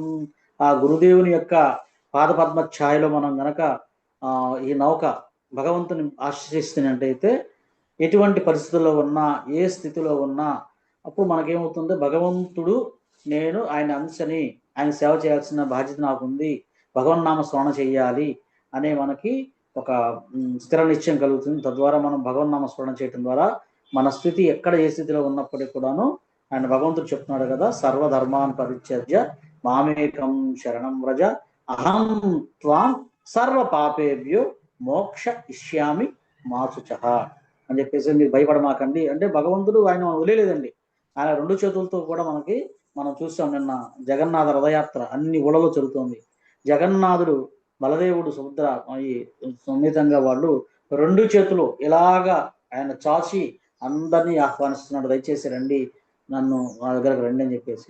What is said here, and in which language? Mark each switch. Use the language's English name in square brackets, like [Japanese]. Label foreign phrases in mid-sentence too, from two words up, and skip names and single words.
[Telugu] ఆ గురుదేవుని యొక్క పాదపద్మ ఛాయలో మనం గనక ఈ నౌక భగవంతుని ఆశ్రయిస్తున్నట్టయితే ఎటువంటి పరిస్థితుల్లో ఉన్నా, ఏ స్థితిలో ఉన్నా, అప్పుడు మనకేమవుతుంది, భగవంతుడు నేను ఆయన అంశని, ఆయన సేవ చేయాల్సిన బాధ్యత నాకుంది, భగవన్నామ స్మరణ చెయ్యాలి అనే మనకి ఒక స్థిర నిశ్చయం కలుగుతుంది. తద్వారా మనం భగవన్నామ స్మరణ చేయటం ద్వారా మన స్థితి ఎక్కడ ఏ స్థితిలో ఉన్నప్పటికీ కూడాను ఆయన భగవంతుడు చెప్తున్నాడు కదా, [Sanskrit] సర్వధర్మాన్ పరిత్యజ్య మామేకం శరణం వ్రజ అహం త్వాం సర్వ పాపేభ్యో మోక్ష ఇష్యామి మాచుచః [Telugu] అని చెప్పేసి మీరు భయపడమాకండి అంటే భగవంతుడు ఆయన వదిలేదండి. ఆయన రెండు చేతులతో కూడా మనం చూసాం నిన్న జగన్నాథ రథయాత్ర అన్ని ఊళ్ళలో జరుగుతోంది. జగన్నాథుడు, బలదేవుడు, సుభద్ర సమేతంగా వాళ్ళు రెండు చేతులు ఇలాగా ఆయన చాచి అందరినీ ఆహ్వానిస్తున్నాడు, దయచేసి రండి, నన్ను మా దగ్గరకు రండి అని చెప్పేసి.